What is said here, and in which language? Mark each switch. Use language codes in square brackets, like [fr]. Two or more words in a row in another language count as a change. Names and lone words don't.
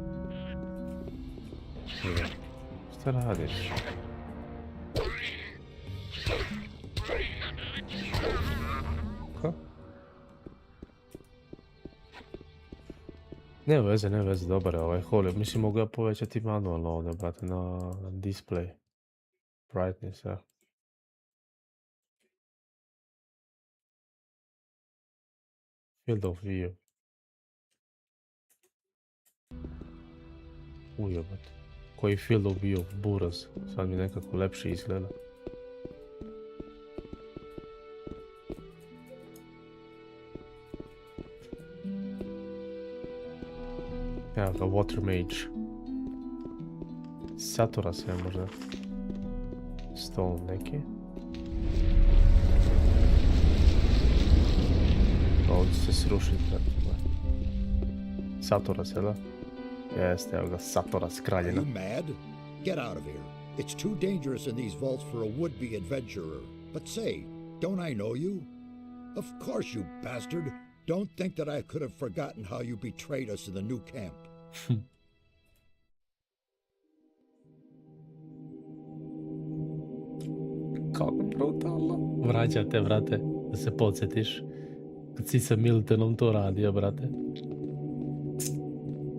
[sr] Šta radiš? Ne veze, dobar je ovaj holy. Mislim, mogu ga povećati manualno ovdje, brate, na display. [en] Brightness, ja. Field of view. [sr] Ujebat. Koji [en] field of view, [sr] buraz. Sad mi nekako lepše izgleda. Evo ga, water mage. Satura se možda. Stone neki. Ovdje se srušiti. Satura se, da? Jeste, evo ga, Satura s kraljina. [en] Are you mad? Get out of here. It's too dangerous in these vaults for a would-be adventurer. But say, don't I know you? Of course, you bastard. Don't think that I could have forgotten how you betrayed us in the new camp. [sr] Kako brutalno. Vraćate, brate, da se podsjetiš. Kad si sa Miltonom to radio, brate.